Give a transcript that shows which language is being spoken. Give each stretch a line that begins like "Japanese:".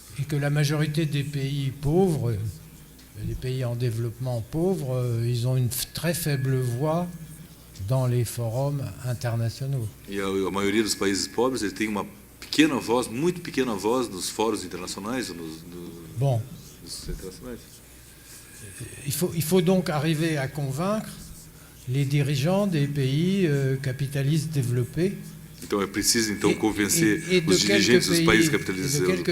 French: Et que la majorité des pays pauvres, les pays en développement pauvres, ils ont une très faible voix dans les forums internationaux.
Portuguese: E a maioria dos países pobres, ele tem uma pequena voz, muito pequena voz nos fóruns internacionais,
French: Bon.
Portuguese: nos internacionais.
French: Il faut donc arriver à convaincre les dirigeants des pays capitalistes développés.
Portuguese: Então é preciso então convencer os dirigentes dos países capitalistas